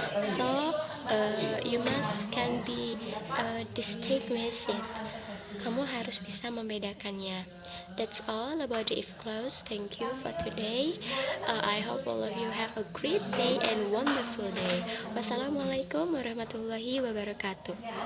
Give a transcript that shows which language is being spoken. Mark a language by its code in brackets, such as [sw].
[en] So you can be distinguish it. [id] Kamu harus bisa membedakannya. [en] That's all about the if clause. Thank you for today. I hope all of you have a great day and wonderful day. [ar] Wassalamualaikum warahmatullahi wabarakatuh.